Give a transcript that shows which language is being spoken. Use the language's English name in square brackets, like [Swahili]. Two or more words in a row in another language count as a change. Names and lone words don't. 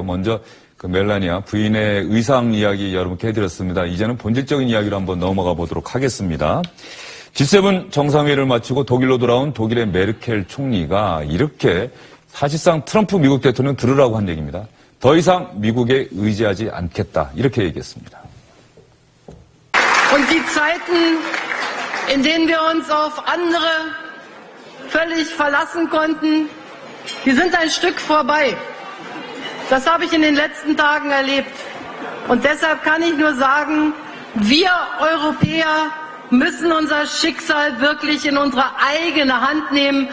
[Korean] 먼저 그 멜라니아 부인의 의상 이야기 여러분께 해드렸습니다. 이제는 본질적인 이야기로 한번 넘어가 보도록 하겠습니다. G7 정상회의를 마치고 독일로 돌아온 독일의 메르켈 총리가 이렇게 사실상 트럼프 미국 대통령 들으라고 한 얘기입니다. 더 이상 미국에 의지하지 않겠다. 이렇게 얘기했습니다. [German] Und die Zeiten, in denen wir uns auf andere völlig verlassen konnten, die sind ein Stück vorbei. Das habe ich in den letzten Tagen erlebt. Und deshalb kann ich nur sagen, wir Europäer müssen unser Schicksal wirklich in unsere eigene Hand nehmen.